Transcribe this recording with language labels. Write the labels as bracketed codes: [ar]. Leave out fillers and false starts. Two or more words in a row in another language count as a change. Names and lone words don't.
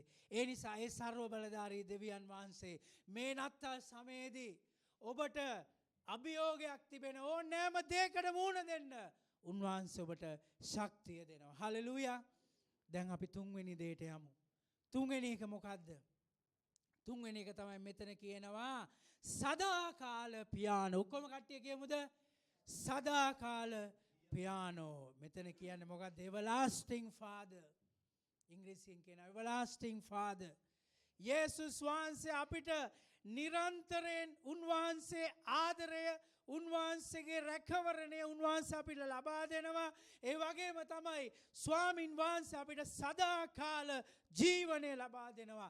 [si] ඒ නිසා ඒ සර්ව බලධාරී දෙවියන් වහන්සේ මේ නත්තල් සමයේදී ඔබට අභියෝගයක් තිබෙන ඕනෑම දෙයකට මුහුණ දෙන්න උන්වහන්සේ ඔබට ශක්තිය දෙනවා. හලෙලූයා. දැන් අපි තුන්වෙනි දෙයට යමු. තුන්වෙනි එක මොකද්ද? තුන්වෙනි එක තමයි මෙතන කියනවා සදාකාල පියානෝ. ඔක්කොම කට්ටිය කියමුද? සදාකාල පියානෝ. මෙතන කියන්නේ මොකද්ද? [en] everlasting father. [si] ඉංග්‍රීසියෙන් කියන [en] everlasting father. [si] යේසුස් වහන්සේ අපිට නිරන්තරයෙන් උන්වහන්සේ ආදරය, උන්වහන්සේගේ රැකවරණය උන්වහන්සේ අපිට ලබා දෙනවා. ඒ වගේම තමයි ස්වාමින් වහන්සේ අපිට සදාකාල ජීවනය ලබා දෙනවා.